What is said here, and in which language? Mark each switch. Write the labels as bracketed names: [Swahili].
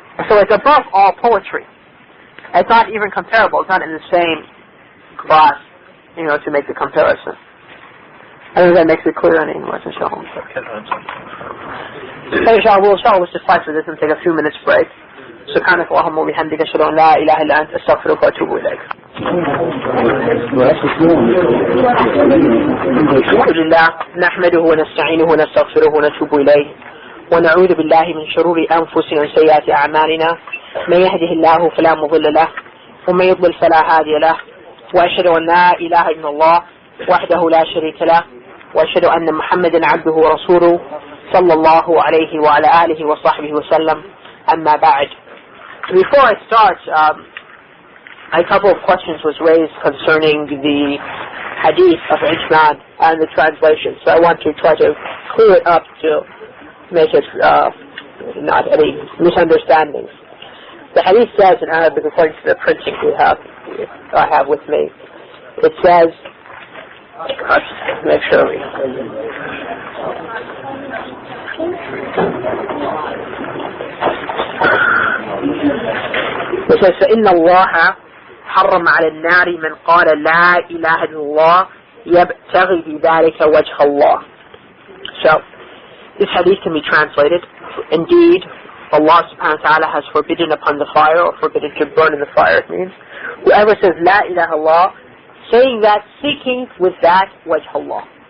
[English] So it's above all poetry. It's not even comparable, it's not in the same class, to make the comparison. I think that makes it clear in English, inshallah. We'll suffice with this and take a few minutes break. [Arabic] سبحانك اللهم وبحمدك أشهد أن لا إله إلا أنت أستغفرك وأتوب إليك. الحمد لله نحمده ونستعينه ونستغفره ونتوب إليه ونعوذ بالله من شرور أنفسنا وسيئات أعمالنا من يهده الله فلا مضل له ومن يضلل فلا هادي له وأشهد أن لا إله إلا الله وحده لا شريك له وأشهد أن محمدا عبده ورسوله صلى الله عليه وعلى آله وصحبه وسلم. أما بعد. [English] Before I start, a couple of questions was raised concerning the hadith of Ijman and the translation. So I want to try to clear it up to make it not any misunderstandings. The hadith says in Arabic, according to the printing I have with me, it says, make sure we... It says, [Arabic] فَإِنَّ اللَّهَ حَرَّمَ عَلَى النَّارِ مَنْ قَالَ لَا إِلَهَ إِلَّا اللَّهِ يَبْتَغِي بِذَلِكَ وَجْهَ اللَّهِ. [English] So, this hadith can be translated, indeed, Allah subhanahu wa ta'ala has forbidden upon the fire, or forbidden to burn in the fire, it means. Whoever says La ilaha illallah, saying that, seeking with that wajh Allah.